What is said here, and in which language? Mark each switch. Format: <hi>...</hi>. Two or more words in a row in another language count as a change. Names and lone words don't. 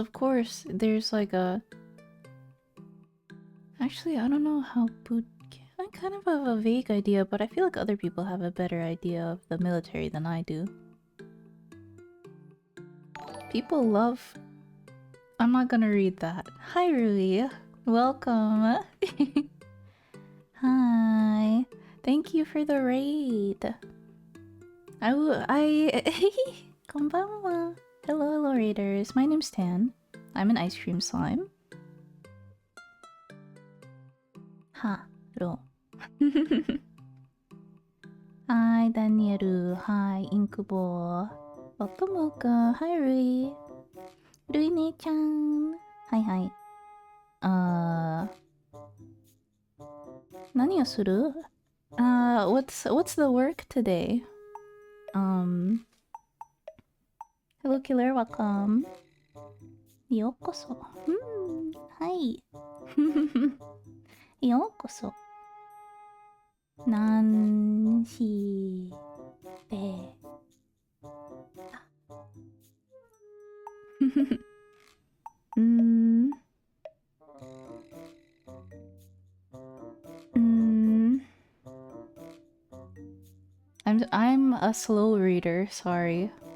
<en>Of course there's like a, actually I don't know how I kind of have a vague idea, but I feel like other people have a better idea of the military than I do. People love... I'm not gonna read that. Hi Rui, welcome. Hi, thank you for the raid. Konbanwa. Hello raiders, my name's Tan. I'm an ice cream slime. Ha, ro. Hi Danielu, hi Inkubo. Welcome, welcome. Hi Rui. Rui ne-chan. Hi hi.</en> <ja>何をする?</ja> <en>What's the work today? Hello killer, welcome. Yokoso. Hi.</en> <ja>ようこそ。なん し で.</ja> <en>I'm a slow reader, sorry.</en>